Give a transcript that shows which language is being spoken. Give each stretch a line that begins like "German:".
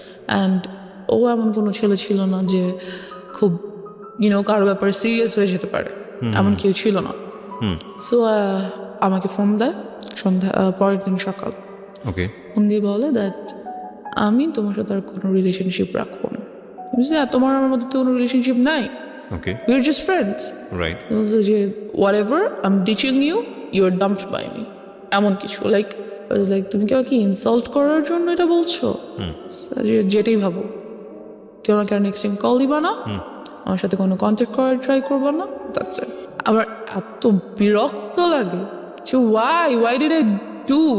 Bangla: And ও এমন কোনো ছেলে ছিল না যে খুব কারো ব্যাপারে সিরিয়াস হয়ে যেতে পারে, এমন কেউ ছিল না। সো আমাকে ফোন দেয় সন্ধ্যা, পরের দিন সকাল ফোন দিয়ে বলে দ্যাট আমি তোমার সাথে আর কোনো রিলেশনশিপ রাখবো না। তোমার আমার মধ্যে তো কোনো রিলেশনশিপ নাই,
English: we are just friends, right? যে whatever, I'm ditching you, you are dumped by me,
Bangla: এমন কিছু। লাইক তুমি কি আমাকে ইনসাল্ট করার জন্য এটা বলছো? যেটাই ভাবো, তুই আমাকে আর নেক্সট টাইম কল দিবা না, আমার সাথে কোনো কন্ট্যাক্ট করার ট্রাই করবা না,
English: That's it.
Bangla: আমার এত বিরক্ত লাগে যে
English: why did I do?